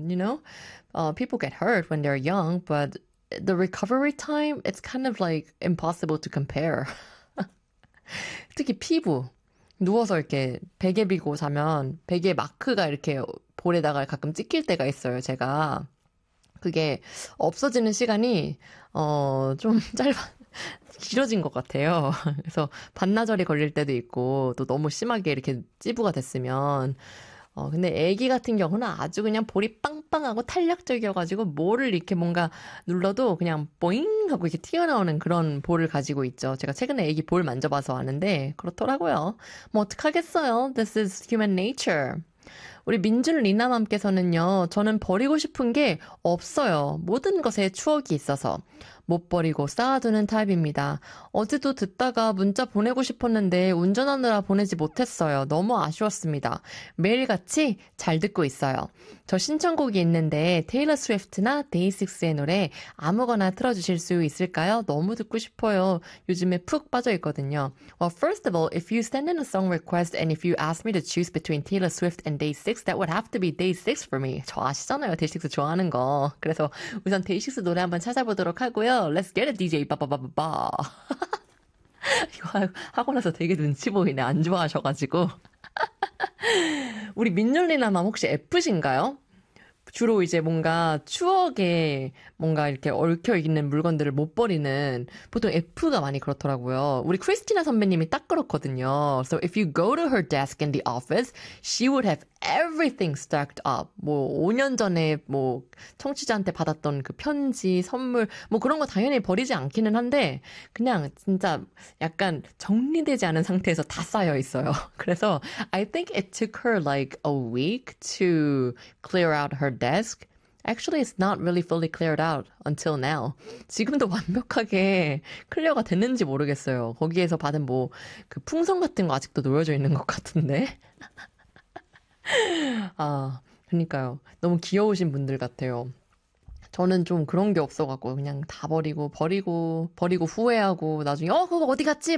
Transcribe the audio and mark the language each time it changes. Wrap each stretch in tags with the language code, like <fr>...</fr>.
<en>You know, people get hurt when they're young, but the recovery time, it's kind of like impossible to compare.</en> <ko>특히 피부. 누워서 이렇게 베개 비고 자면 베개 마크가 이렇게 볼에다가 가끔 찍힐 때가 있어요, 제가. 그게 없어지는 시간이, 좀 짧아, 길어진 것 같아요. 그래서 반나절이 걸릴 때도 있고, 또 너무 심하게 이렇게 찌부가 됐으면. 근데 애기 같은 경우는 아주 그냥 볼이 빵빵하고 탄력적이어가지고 뭐를 이렇게 뭔가 눌러도 그냥 뽀잉 하고 이렇게 튀어나오는 그런 볼을 가지고 있죠. 제가 최근에 애기 볼 만져봐서 아는데 그렇더라고요. 뭐 어떡하겠어요?</ko> <en>This is human nature.</en> <ko>우리 민준 리나맘께서는요, 저는 버리고 싶은 게 없어요. 모든 것에 추억이 있어서 못 버리고 쌓아두는 타입입니다. 어제도 듣다가 문자 보내고 싶었는데 운전하느라 보내지 못했어요. 너무 아쉬웠습니다. 매일같이 잘 듣고 있어요. 저 신청곡이 있는데 테일러 스위프트나 데이식스의 노래 아무거나 틀어주실 수 있을까요? 너무 듣고 싶어요. 요즘에 푹 빠져있거든요.</ko> <en>Well, first of all, if you send in a song request and if you ask me to choose between Taylor Swift and Day 6, that would have to be Day 6 for me.</en> <ko>저 아시잖아요, 데이식스 좋아하는 거. 그래서 우선 데이식스 노래 한번 찾아보도록 하고요.</ko> <en>Let's get it, DJ. 바바바바바.</en> <ko>이거 하고 나서 되게 눈치 보이네. 안 좋아하셔가지고. 우리 민율리나 맘 혹시 F신가요? 주로 이제 뭔가 추억에 뭔가 이렇게 얽혀 있는 물건들을 못 버리는 보통 F가 많이 그렇더라고요. 우리 크리스티나 선배님이 딱 그렇거든요.</ko> <en>So if you go to her desk in the office, she would have everything stacked up.</en> <ko>뭐 5년 전에 뭐 청취자한테 받았던 그 편지, 선물, 뭐 그런 거 당연히 버리지 않기는 한데 그냥 진짜 약간 정리되지 않은 상태에서 다 쌓여 있어요. 그래서</ko> <en>I think it took her like a week to clear out her desk. Actually, it's not really fully cleared out until now.</en> <ko>지금도 완벽하게 클리어가 됐는지 모르겠어요. 거기에서 받은 뭐그 풍선 같은 거 아직도 놓여져 있는 것 같은데. 아, 그러니까요. 너무 귀여우신 분들 같아요. 저는 좀 그런 게 없어가지고 그냥 다 버리고 후회하고 나중에 그거 어디 갔지?</ko>